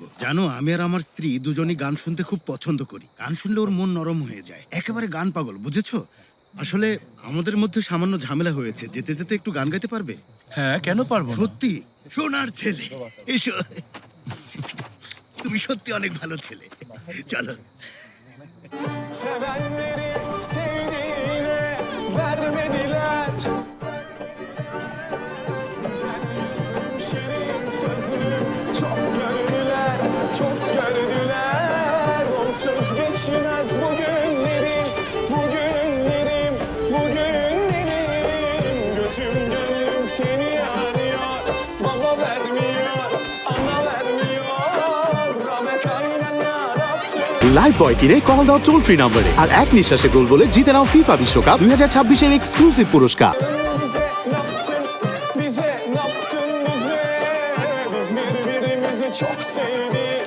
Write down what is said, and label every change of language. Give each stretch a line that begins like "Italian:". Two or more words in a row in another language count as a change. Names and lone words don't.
Bangla: জানো, আমি আর আমার স্ত্রী দুজনই গান শুনতে খুব পছন্দ করি। গান শুনলে ওর মন নরম হয়ে যায়, একেবারে গান পাগল, বুঝেছো? আসলে আমাদের মধ্যে সামান্য ঝামেলা হয়েছে, যেতে যেতে একটু গান গাইতে পারবে? হ্যাঁ, কেন পারবো না? সত্যি, সোনার ছেলে, এসো। তুমি সত্যি অনেক ভালো ছেলে। চলো।
Turkish: Sevenleri sevdiğine vermediler. Güzel yüzüm, şirin sözlüm çok gördüler, çok gördüler. Onsuz geçmez bugünlerim, bugünlerim, bugünlerim. Gözüm gönlüm seni arıyor, baba vermiyor, ana vermiyor. Rahmet aynen yarattı.
Bangla: লাইফ বয় কিনে কল দাও
English: toll free
Bangla: নম্বরে আর এক নিঃশ্বাসে গোল বলে জিতে নাও ফিফা বিশ্বকাপ 2026-এর এক্সক্লুসিভ পুরস্কার।
Turkish: Bize ne yaptın, bize ne yaptın bize? Biz birbirimizi çok sevdik.